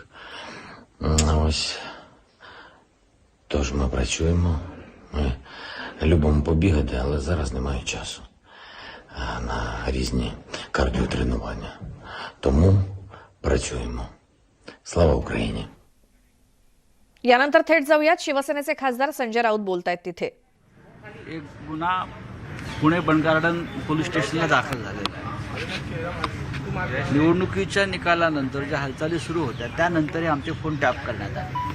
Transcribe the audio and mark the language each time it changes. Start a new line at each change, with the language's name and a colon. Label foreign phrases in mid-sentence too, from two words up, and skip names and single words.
Ukrainian: Ось. Тож ми працюємо. Ми любимо побігати, але зараз немає часу. різні кардіотренування. Тому працюємо. Слава Україні!
Marathi: यानंतर थेट जाऊयात शिवसेनेचे खासदार संजय राऊत बोलतायत तिथे. एक गुन्हा पुणे बंगार्डन पोलीस स्टेशनला दाखल झालेला आहे. निवडणुकीच्या निकालानंतर ज्या हालचाली सुरू होत्या त्यानंतरही आमचे फोन टॅप करण्यात आले.